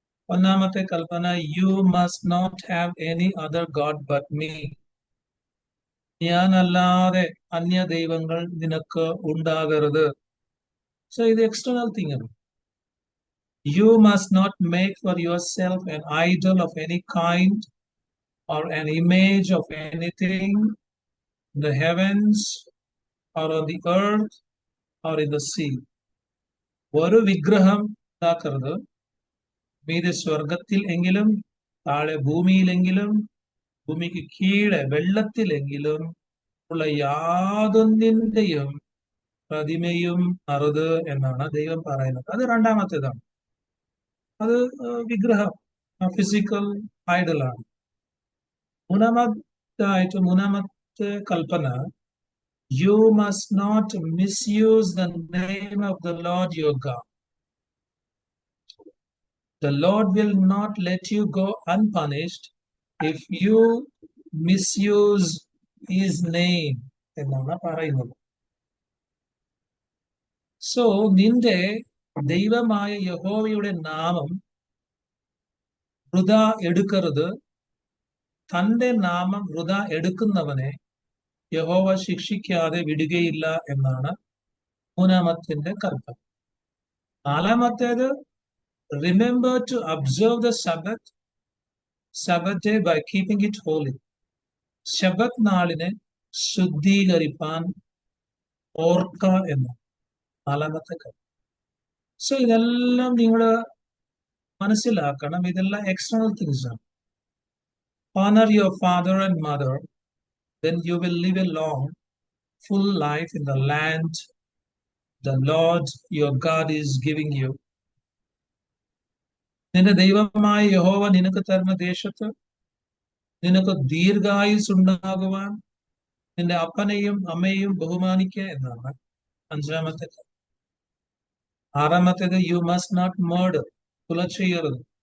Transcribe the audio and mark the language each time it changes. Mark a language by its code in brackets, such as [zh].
[ml] ഒന്നാമത്തെ കൽപ്പന, [en] You must not have any other god but me. [ml] ഞാനല്ലാതെ അന്യ ദൈവങ്ങൾ നിനക്ക് ഉണ്ടാകരുത്. സോ ഇത് എക്സ്റ്റേണൽ തിങ് ആണ്. [en] You must not make for yourself an idol of any kind or an image of anything in the heavens or on the earth or in the sea. [ml] ഒരു വിഗ്രഹം ഉണ്ടാക്കരുത്. മീതെ സ്വർഗത്തിൽ എങ്കിലും, താഴെ ഭൂമിയിലെങ്കിലും, ഭൂമിക്ക് കീഴെ വെള്ളത്തിലെങ്കിലും ഉള്ള യാതൊന്നിന്റെയും പ്രതിമയും അരുത് എന്നാണ് ദൈവം പറയുന്നത്. അത് രണ്ടാമത്തേതാണ്. അത് വിഗ്രഹം, ഫിസിക്കൽ ഐഡലാണ്. മൂന്നാമത്തെ കൽപ്പന, [en] You must not misuse the name of the lord your god. The Lord will not let you go unpunished if you misuse his name [ml] എന്നാണ് പറയുന്നത്. സോ നിന്റെ ദൈവമായ യഹോവയുടെ നാമം വൃഥ എടുക്കരുത്. തന്റെ നാമം വൃഥ എടുക്കുന്നവനെ യഹോവ ശിക്ഷിക്കാതെ വിടുകയില്ല എന്നാണ് മൂന്നാമത്തിന്റെ കൽപ്പന. നാലാമത്തേത്, [en] remember to observe the Sabbath day by keeping it holy. [ml] ശബത്ത് നാളിനെ ശുദ്ധീകരിപ്പാൻ ഓർക്ക എന്ന് നാലാമത്തെ കാര്യം. സോ ഇതെല്ലാം നിങ്ങൾ മനസ്സിലാക്കണം. ഇതെല്ലാം എക്സ്റ്റേണൽ തിങ്സ് ആണ്. [en] Honor your father and mother, then you will live a long, full life in the land the Lord your God is giving you. [ml] നിന്റെ ദൈവമായ യഹോവ നിനക്ക് തരുന്ന ദേശത്ത് നിനക്ക് ദീർഘായുസ് ഉണ്ടാകുവാൻ നിന്റെ അപ്പനെയും അമ്മയെയും ബഹുമാനിക്കുക എന്നാണ് അഞ്ചാമത്തെ. ആറാമത്തേത്, [en] you must not murder, [ml] കൊല ചെയ്യരുത്.